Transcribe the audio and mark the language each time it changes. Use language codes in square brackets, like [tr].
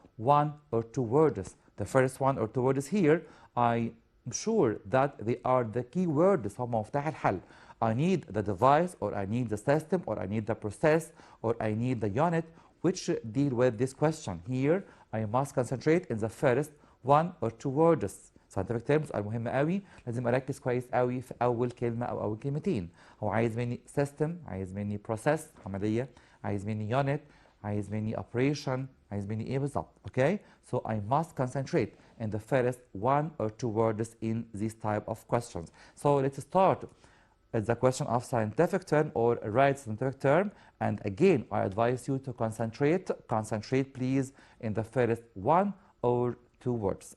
[en] one or two words. The first one or two words here, I'm sure that they are the key words [ar] هم مفتاح الحل. [en] I need the device, or I need the system, or I need the process, or I need the unit which deal with this question. Here I must concentrate in the first one or two words. scientific terms [ar] المهمة قوي، لازم اركز كويس قوي في اول كلمة او اول كلمتين. هو عايز مني system، عايز مني process عملية، عايز مني unit، عايز مني operation، عايز مني ايه بالظبط. [en] Okay, so I must concentrate in the first one or two words in this type of questions. So let's start. It's a question of scientific term or right scientific term, and again I advise you to concentrate please in the first one or two words.